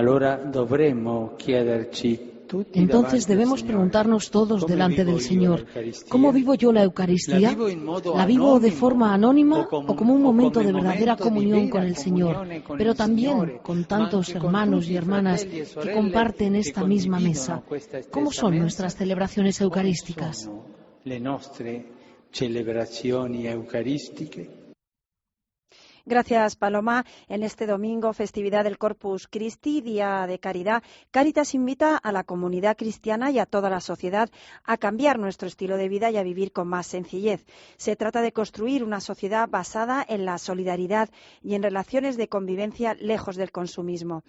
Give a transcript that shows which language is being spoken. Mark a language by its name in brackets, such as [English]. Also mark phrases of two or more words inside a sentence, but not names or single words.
[Spanish] Entonces debemos preguntarnos todos delante del Señor, ¿cómo vivo yo la Eucaristía? ¿La vivo de forma anónima o como un momento de verdadera comunión con el Señor, pero también con tantos hermanos y hermanas que comparten esta misma mesa? ¿Cómo son nuestras celebraciones eucarísticas? [Italian] Celebrazioni eucaristiche. [Spanish] Gracias, Paloma. En este domingo, festividad del Corpus Christi, Día de Caridad, Cáritas invita a la comunidad cristiana y a toda la sociedad a cambiar nuestro estilo de vida y a vivir con más sencillez. Se trata de construir una sociedad basada en la solidaridad y en relaciones de convivencia lejos del consumismo.